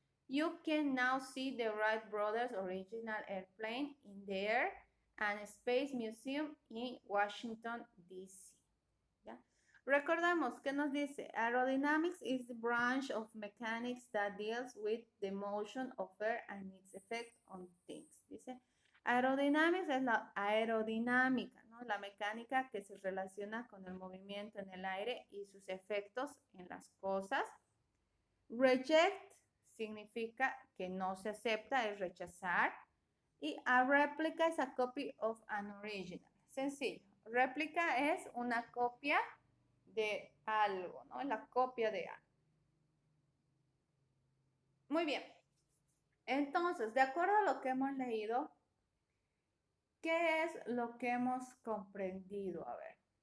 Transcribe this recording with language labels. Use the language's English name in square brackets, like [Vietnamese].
[English] You can now see the Wright brothers' original airplane in the Air and Space Museum in Washington, D.C. [Spanish] ¿Ya? Recordamos que nos dice, [English] aerodynamics is the branch of mechanics that deals with the motion of air and its effect on things. [Spanish] Dice, aerodynamics es la aerodinámica, ¿no? La mecánica que se relaciona con el movimiento en el aire y sus efectos en las cosas. Reject significa que no se acepta, es rechazar. [English] Y a replica is a copy of an original. [Spanish] Sencillo. Réplica es una copia de algo, ¿no? La copia de algo. Muy bien. Entonces, de acuerdo a lo que hemos leído, ¿qué es lo que hemos comprendido? A ver.